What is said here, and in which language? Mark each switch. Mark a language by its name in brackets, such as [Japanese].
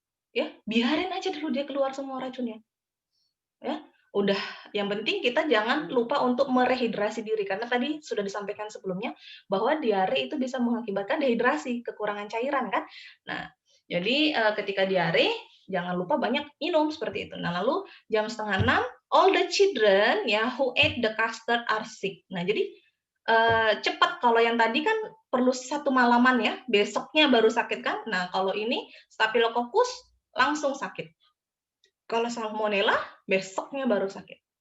[Indonesian] Ya, biarin aja dulu dia keluar semua racunnya. Ya, udah yang penting kita jangan lupa untuk merehidrasi diri karena tadi sudah disampaikan sebelumnya bahwa diare itu bisa mengakibatkan dehidrasi, kekurangan cairan kan. Nah, jadi ketika diare jangan lupa banyak minum seperti itu. Nah, lalu jam [English] 5:30 all the children ya who ate the custard are sick. [Indonesian] Nah, jadi cepat, kalau yang tadi kan perlu 1 malaman ya, besoknya baru sakit kan. Nah, kalau ini Staphylococcus langsung sakit. Kalau salmonella besoknya baru sakit.